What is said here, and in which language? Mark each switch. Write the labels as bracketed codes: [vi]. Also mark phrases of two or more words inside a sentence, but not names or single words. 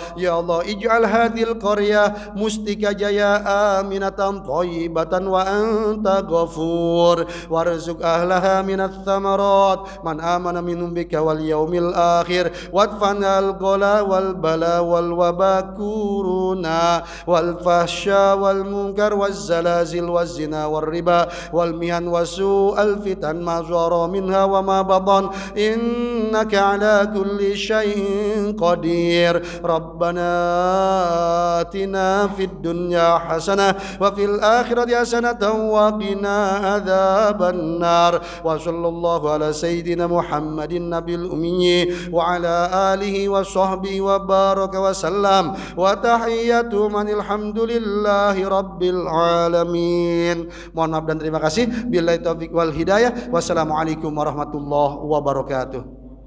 [ar] يا الله اجعل هذه القرية mustika jaya آمنة طيبة وأنت غفور وارزق لها من الثمرات من آمن منهم بك واليوم الآخر وادفع عنا الغلاء والبلاء والوباء kuruna والفحشاء والمنكر والزلازل والزنا والربا والمحن وسوء الفتن ما ظهر منها وما بطن إنك على كل شيء قدير. ربنا آتنا في الدنيا حسنة وفي الآخرة حسنة وقنا عذاب النار. وصلى الله على سيدنا محمد النبي الأمي وعلى آله وصحبه وبارك وسلم والتحية من الحمد لله رب العالمين. [id] Mohon maaf dan terima kasih. [ar] بالله التوفيق والهداية. والسلام عليكم ورحمة الله وبركاته.